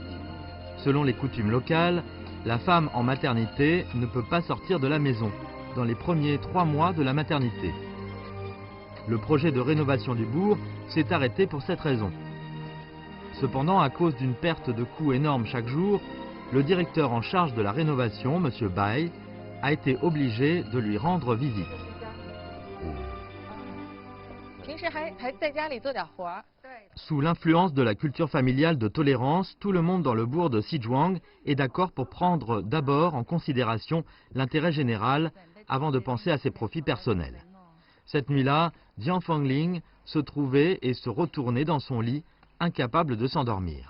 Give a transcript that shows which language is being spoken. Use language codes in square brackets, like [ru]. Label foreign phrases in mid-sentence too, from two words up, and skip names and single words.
[fr] Selon les coutumes locales, la femme en maternité ne peut pas sortir de la maison dans les premiers 3 mois de la maternité. Le projet de rénovation du bourg s'est arrêté pour cette raison. Cependant, à cause d'une perte de coûts énorme chaque jour, le directeur en charge de la rénovation, M. Bai, a été obligé de lui rendre visite. [zh] 平时还在家里做点活儿。 [fr] Sous l'influence de la culture familiale de tolérance, tout le monde dans le bourg de Xizhuang est d'accord pour prendre d'abord en considération l'intérêt général avant de penser à ses profits personnels. Cette nuit-là, Jiang Fengling se trouvait et se retournait dans son lit, incapable de s'endormir.